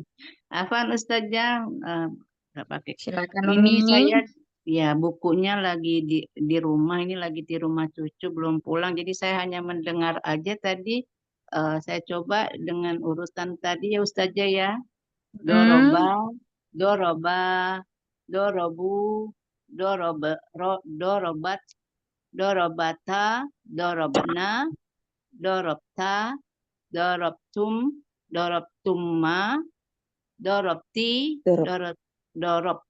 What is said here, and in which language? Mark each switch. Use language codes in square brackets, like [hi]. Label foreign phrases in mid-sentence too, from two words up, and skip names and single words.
[id] Afan Ustazah, pakai. Silakan Ini Umi. saya ya bukunya lagi di rumah, ini lagi di rumah cucu belum pulang, jadi saya hanya mendengar aja tadi. Saya coba dengan urusan tadi ya Ustazah ya. Doroba, [ar] ضربوا، ضربت، ضربتا، ضربن، ضربتَ، ضربتم، ضربتما، ضربتِ، ضربتما.